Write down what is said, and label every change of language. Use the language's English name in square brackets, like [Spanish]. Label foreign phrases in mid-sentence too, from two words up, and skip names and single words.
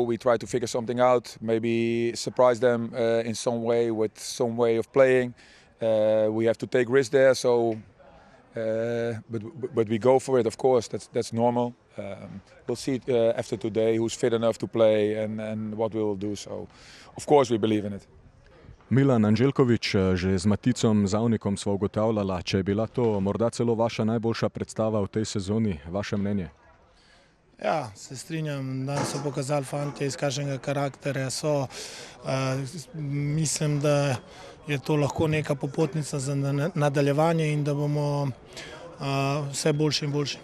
[English] We try to figure something out. Maybe surprise them in some way with some way of playing. We have to take risks there. So, but we go for it. Of course, that's normal. We'll see after today who's fit enough to play and what we will do. So, of course, we believe in it. [Slovenian] Milan Anđelković, že z Maticom Zavnikom sva ugotavljala, če je bila to morda celo vaša najboljša predstava v tej sezoni, vaše mnenje? Ja, se strinjam, da so pokazali fantje, iz kakšnega karakterja so. Mislim, da je to lahko neka popotnica za nadaljevanje in da bomo vse boljši in boljši.